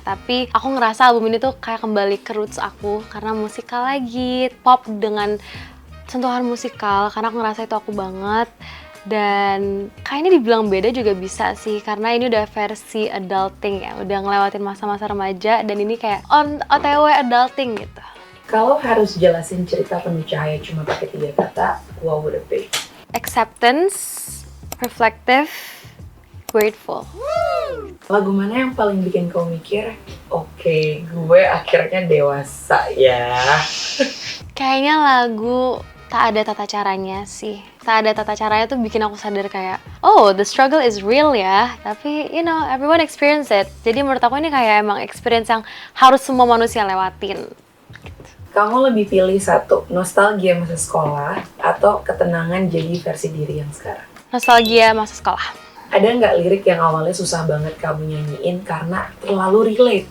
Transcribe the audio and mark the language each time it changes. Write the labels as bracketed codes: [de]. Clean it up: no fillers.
[id] Tapi aku ngerasa album ini tuh kayak kembali ke roots aku karena musikal lagi, pop dengan sentuhan musikal karena aku ngerasa itu aku banget. Dan kayaknya dibilang beda juga bisa sih karena ini udah versi adulting ya, udah ngelewatin masa-masa remaja dan ini kayak OTW adulting gitu. Kalau harus jelasin cerita penuh cahaya cuma pakai 3 kata, [en] what would it be? Acceptance, reflective, grateful. [id] Lagu mana yang paling bikin kau mikir, oke, gue akhirnya dewasa ya? Kayaknya lagu Tak Ada Tata Caranya sih. Tak Ada Tata Caranya tuh bikin aku sadar kayak, oh, [en] the struggle is real [id] ya. [en] Tapi, you know, everyone experience it. [id] Jadi menurut aku ini kayak emang experience yang harus semua manusia lewatin. Kamu lebih pilih satu, nostalgia masa sekolah atau ketenangan jadi versi diri yang sekarang? Nostalgia masa sekolah. Ada nggak lirik yang awalnya susah banget kamu nyanyiin karena terlalu relate?